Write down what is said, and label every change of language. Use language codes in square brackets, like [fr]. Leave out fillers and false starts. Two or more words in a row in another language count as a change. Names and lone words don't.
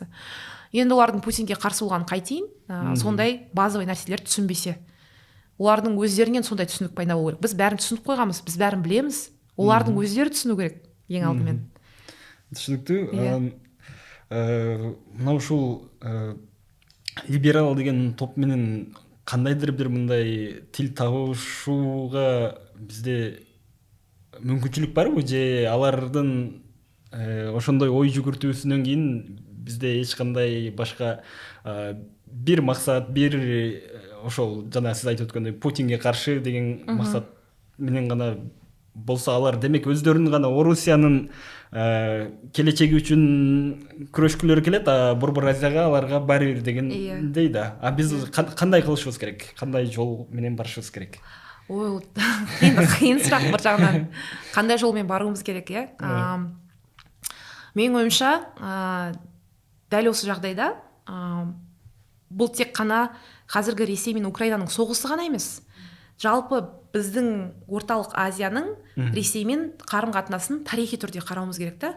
[kk] Енді олардың Путинге қарсы болғанын қайтейін, сондай базовый нәрселер түсінбесе. Олардың өздерінен сондай түсінік пайда болу керек. Біз бәрін түсініп қойғанбыз, біз бәрін білеміз, олардың өздері түсіну керек ең алдымен. Түсінікті. [ky] Мынау ушул либерал деген топ менен кандайдыр бир мындай тил табышууга бизде мүмкүнчүлүк барбы, же алардын ошондой ой жүгүртүүсүнөн кийин бизде эч кандай башка бир максат, бир ошол жана сиз айтып өткөндөй Путинге каршы деген максат менен гана болсо, алар демек өздөрүнүн гана Орусиянын келечеги үчүн күрөшкүлөрү келет, а Борбор Азияга аларга баары бир дегендей да. А биз кандай кылышыбыз керек? Кандай жол менен барышыбыз керек? [kk] Ой, кыйын сурақ бір жағынан. Қандай жолмен баруымыз керек, Менің ойымша, дәл осы жағдайда бұл тек қана қазіргі Ресей мен Украинаның соғысы ғана емес. Жалпы біздің орталық Азияның Ресеймен қарым-қатынасын тарихи түрде қарауымыз керек та.